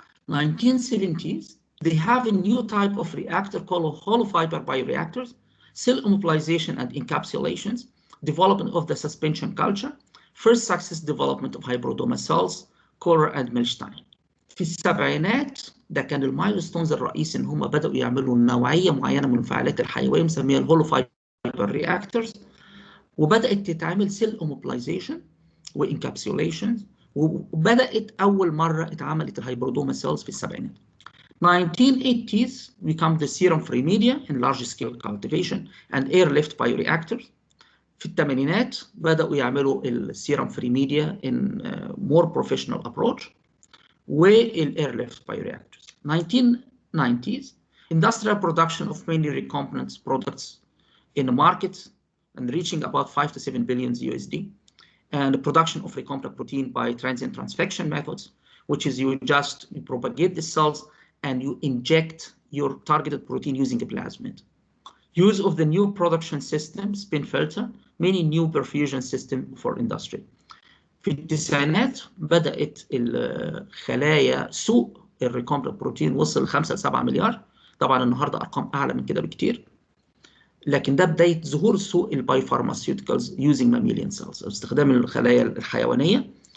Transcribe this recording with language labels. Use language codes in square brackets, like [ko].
[en] 1970s they have a new type of reactor called hollow fiber bioreactors, cell immobilization and encapsulations, development of the suspension culture, first success development of hybridoma cells, Kohler and Milstein. [ar] في السبعينات ده كان المايلستونز الرئيسي ان هم بدأوا يعملوا نوعية معينة من المفاعلات الحيوية مسميها الهولو فايبر رياكتورز، وبدأت تتعمل سيل اموبلايزيشن وانكابسوليشن، وبدأت أول مرة اتعملت الهيبرودوما سيلز في السبعينات. [en] 1980s become the serum-free media in large-scale cultivation and airlift bioreactors. [ar] في الثمانينات بدأوا يعملوا السيرم- [en] free media in more professional approach والاirlift bioreactors. 1990s industrial production of mainly recombinant products in the market and reaching about 5 to 7 billion USD. And the production of recombinant protein by transient transfection methods, which is you just propagate the cells and you inject your targeted protein using a plasmid. Use of the new production system, spin filter, many new perfusion system for industry. [ar] في التسعينات بدأت الخلايا سوق الريكومبلكت بروتين وصل 5 ل 7 مليار. طبعا النهارده ارقام اعلى من كده بكتير، لكن ده بدايه ظهور سوق البايوفارماسيوتيكالز يوزنج ماميليان سيلز، استخدام الخلايا الحيوانيه.